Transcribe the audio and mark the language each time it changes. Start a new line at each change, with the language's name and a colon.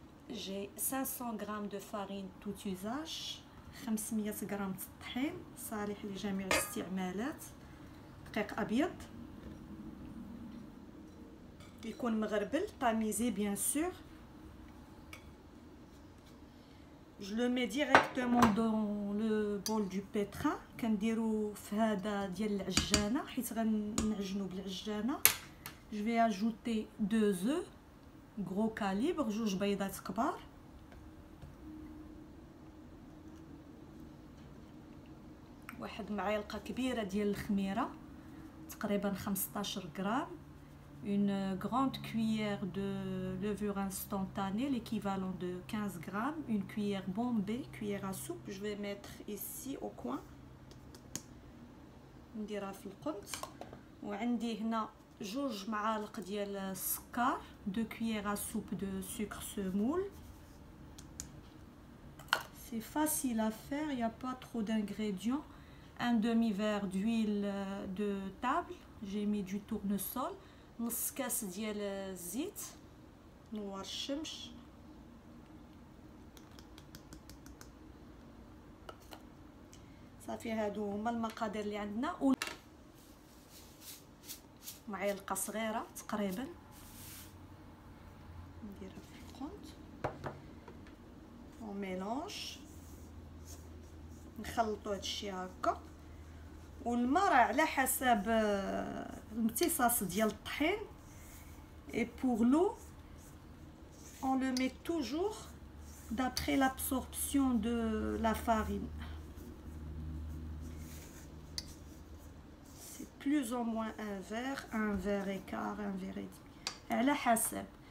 French: J'ai 500 g de farine tout usage, 500 g
Arabic: طحين صالح لجميع الاستعمالات، دقيق ابيض يكون مغربل
French: tamisé bien sûr. Je le mets directement dans le bol du pétrin.
Arabic: كنديرو في هذا ديال العجانه حيت غنعجنو بالعجانه.
French: Je vais ajouter 2 œufs gros calibre،
Arabic: جوج بيضات كبار، واحد معلقه كبيره ديال الخميره تقريبا 15 غرام،
French: une grande cuillère de levure instantanée, l'équivalent de 15 grammes, une cuillère bombée, cuillère à soupe. Je vais mettre ici au coin.
Arabic: نديرها في القنت. وعندي هنا جوج معالق ديال السكر،
French: 2 cuillères à soupe de sucre semoule. C'est facile à faire, il n'y a pas trop d'ingrédients. Un demi-verre d'huile de table, j'ai mis du tournesol.
Arabic: نص كاس ديال الزيت نوار الشمس، صافي. هادو هما المقادير اللي عندنا. معلقه صغيره تقريبا نديرها في القنت وميلونج، نخلطو هادشي هكا. والماء راه على حسب الامتصاص ديال الطحين.
French: et pour l'eau on le met toujours d'après l'absorption de la farine. c'est plus ou moins un verre et quart, un verre et demi
Arabic: على حسب.